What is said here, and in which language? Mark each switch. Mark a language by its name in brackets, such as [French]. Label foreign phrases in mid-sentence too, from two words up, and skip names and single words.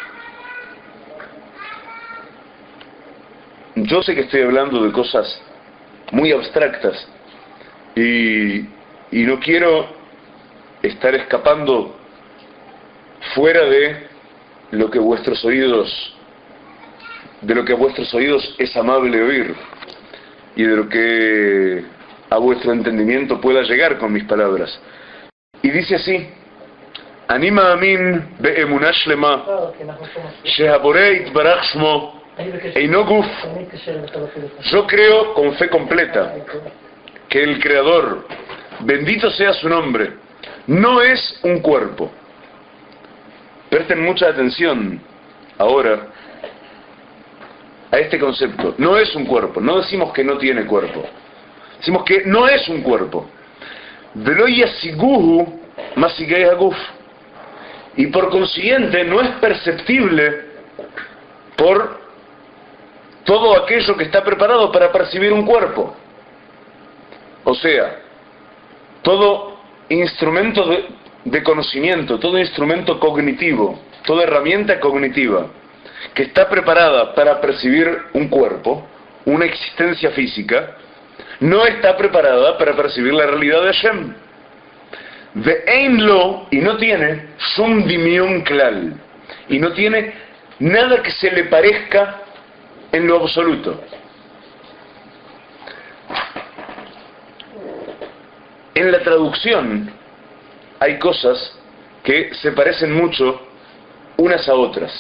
[Spanish] Yo sé que estoy hablando de cosas muy abstractas y no quiero estar escapando fuera de lo que a vuestros oídos es amable oír y de lo que a vuestro entendimiento pueda llegar con mis palabras. Y dice así: [Hebrew] אני מאמין באמונה שלמה שהבורא יתברך שמו אינו גוף. [Spanish] Yo creo con fe completa que el Creador, bendito sea su nombre, no es un cuerpo. Presten mucha atención ahora a este concepto. No es un cuerpo. No decimos que no tiene cuerpo. Decimos que no es un cuerpo. [Hebrew] ולא ישיגוהו משיגי הגוף. [Spanish] Y por consiguiente no es perceptible por todo aquello que está preparado para percibir un cuerpo. O sea, todo instrumento de conocimiento, todo instrumento cognitivo, toda herramienta cognitiva que está preparada para percibir un cuerpo, una existencia física, no está preparada para percibir la realidad de Hashem. [Hebrew] ואין לו, [Spanish] y no tiene [Hebrew] שום דמיון כלל, [Spanish] y no tiene nada que se le parezca en lo absoluto. En la traducción hay cosas que se parecen mucho unas a otras.